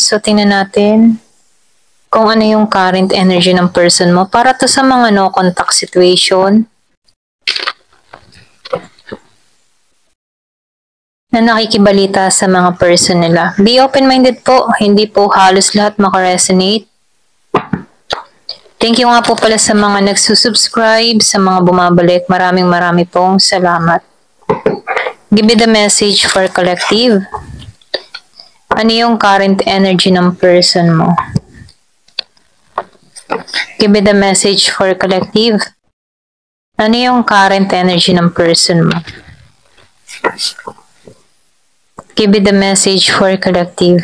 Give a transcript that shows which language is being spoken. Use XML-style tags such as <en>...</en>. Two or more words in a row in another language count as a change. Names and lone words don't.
<tl>So tingnan natin kung ano yung</tl> <en>current energy</en> <tl>ng person mo para to sa mga</tl> <en>no contact situation</en> <tl>na nakikibalita sa mga person nila.</tl> <en>Be open-minded</en> <tl>po, hindi po halos lahat makaresonate. Thank you nga po pala sa mga nagsusubscribe, sa mga bumabalik. Marami pong salamat.</tl> <en>Give me the message for collective.</en> <tl>Ano yung</tl> <en>current energy</en> <tl>ng person mo?</tl> <en>Give me the message for collective.</en> <tl>Ano yung</tl> <en>current energy</en> <tl>ng person mo?</tl> <en>Give me the message for collective.</en>